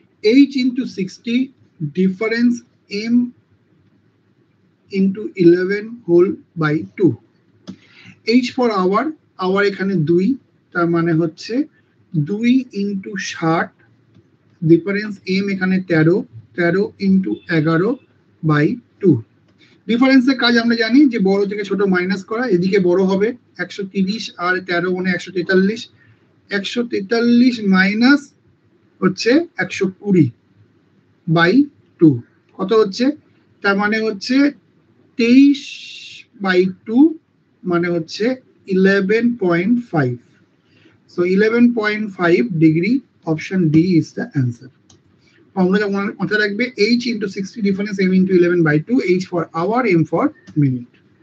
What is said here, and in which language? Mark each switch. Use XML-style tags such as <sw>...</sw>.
<en>H into 60 difference m into 11 whole by 2.</en> <bn>H for hour, hour এখানে 2, তার মানে হচ্ছে 2 into 60 ডিফারেন্স m এখানে 13, 13 into 11 by 2. ডিফারেন্সের কাজ আমরা জানি যে বড় থেকে ছোট মাইনাস করা, এদিকে বড় হবে 130 আর 13 মানে 143, 143 মাইনাস হচ্ছে 120/2 কত হচ্ছে, তার মানে হচ্ছে 23/2 মানে হচ্ছে 11.5.</bn> <en>So 11.5 degree, option D is the answer.</en> <bn>Formula মাথায় রাখবে, h into 60 difference, m into 11/2,</bn> <en>h for hour, m for minute.</en>